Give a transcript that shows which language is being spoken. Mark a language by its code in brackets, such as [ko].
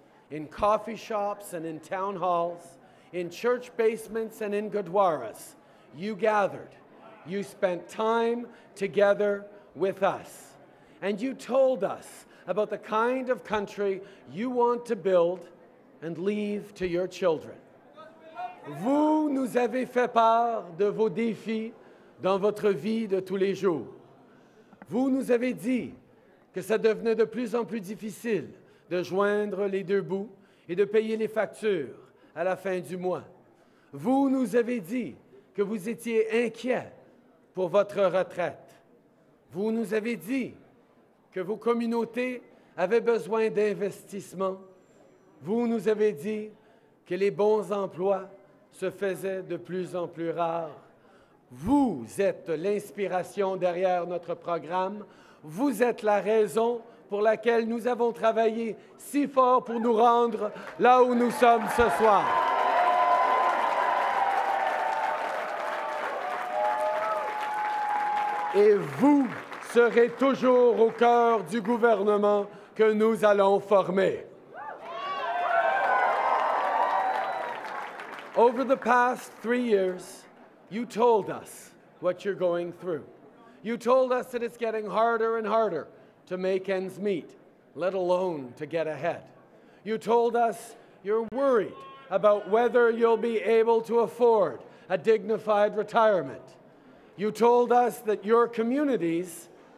[en] In coffee shops and in town halls, in church basements and in gurdwaras, you gathered. You spent time together with us, and you told us about the kind of country you want to build and leave to your children. [fr] Vous nous avez fait part de vos défis dans votre vie de tous les jours. Vous nous avez dit que ça devenait de plus en plus difficile de joindre les deux bouts et de payer les factures à la fin du mois. Vous nous avez dit que vous étiez inquiet pour votre retraite. Vous nous avez dit que vos communautés avaient besoin d'investissement. Vous nous avez dit que les bons emplois se faisaient de plus en plus rares. Vous êtes l'inspiration derrière notre programme. Vous êtes la raison pour laquelle nous avons travaillé si fort pour nous rendre là où nous sommes ce soir. Et vous serez toujours au cœur du gouvernement que nous allons former. [en] Over the past 3 years, you told us what you're going through. You told us that it's getting harder and harder to make ends meet, let alone to get ahead. You told us you're worried about whether you'll be able to afford a dignified retirement. You told us that your communities